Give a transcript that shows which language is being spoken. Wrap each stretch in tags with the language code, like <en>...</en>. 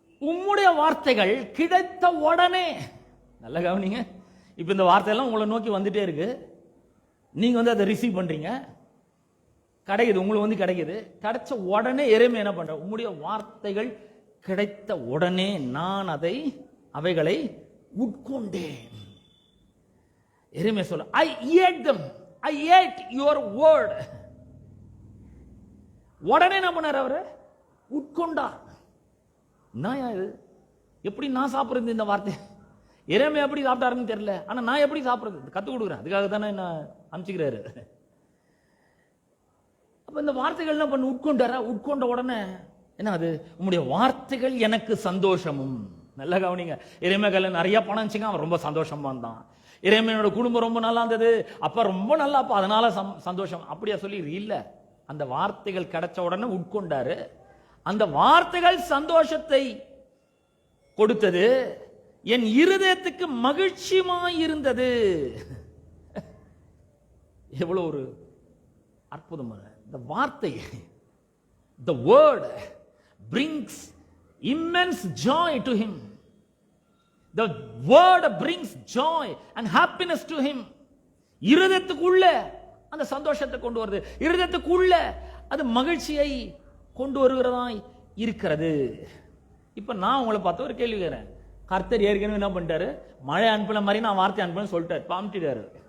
<ta>உம்முடைய வார்த்தைகள் கிடைத்த உடனே, நல்ல கவனிங்க, இப்ப இந்த வார்த்தையெல்லாம் உங்களை நோக்கி வந்துட்டே இருக்கு, நீங்க அதை ரிசீவ் பண்றீங்க, கிடைக்குது, உங்களுக்கு கிடைக்குது. கிடைச்ச உடனே எரேமியா என்ன பண்ற, உம்முடைய வார்த்தைகள் கிடைத்த உடனே நான் அவைகளை உட்கொண்டேன். எரேமியா சொல்ல,</ta> <en>I ate them, I ate your word.</en> <ta>உடனே என்ன பண்ணார், அவரு உட்கொண்டார். நான் இது எப்படி நான் சாப்பிடுறது இந்த வார்த்தை? எரேமியா எப்படி சாப்பிட்டாருன்னு தெரியல, ஆனா நான் எப்படி சாப்பிடுறது கத்து கொடுக்குறேன். அதுக்காக தானே என்ன அனுப்பிச்சுக்கிறாரு. அப்ப இந்த வார்த்தைகள் என்ன பண்ண, உட்கொண்டாரா? உட்கொண்ட உடனே என்ன, அது உம்முடைய வார்த்தைகள் எனக்கு சந்தோஷமும். நல்ல கவனிங்க, எரேமியா கையில நிறைய பணம் இருந்துச்சுங்க, அவன் ரொம்ப சந்தோஷமா இருந்தான். எரேமியாவோட குடும்பம் ரொம்ப நல்லா இருந்தது, அப்ப ரொம்ப நல்லா, அப்ப அதனால சந்தோஷம். அப்படியா சொல்லி இல்ல, அந்த வார்த்தைகள் கிடைச்ச உடனே உட்கொண்டாரு. அந்த வார்த்தைகள் சந்தோஷத்தை கொடுத்தது, என் இருதயத்துக்கு மகிழ்ச்சியுமாய் இருந்தது. எவ்வளவு ஒரு அற்புதமான இந்த வார்த்தை.</ta> <en>The word brings immense joy to him. The word brings joy and happiness to him.</en> <ta>இருதயத்துக்குள்ள அந்த சந்தோஷத்தை கொண்டு வருது, இருதயத்துக்குள்ள அது மகிழ்ச்சியை கொண்டு வருகிறதாய் இருக்கிறது. இப்ப நான் உங்களை பார்த்து ஒரு கேள்வி கேட்கிறேன். கர்த்தர் ஏற்கனவே என்ன பண்ணிட்டாரு, மழை அனுப்பின மாதிரி நான் வார்த்தை அனுப்பினு சொல்லிட்டாரு, பாம்பிட்டாரு.</ta>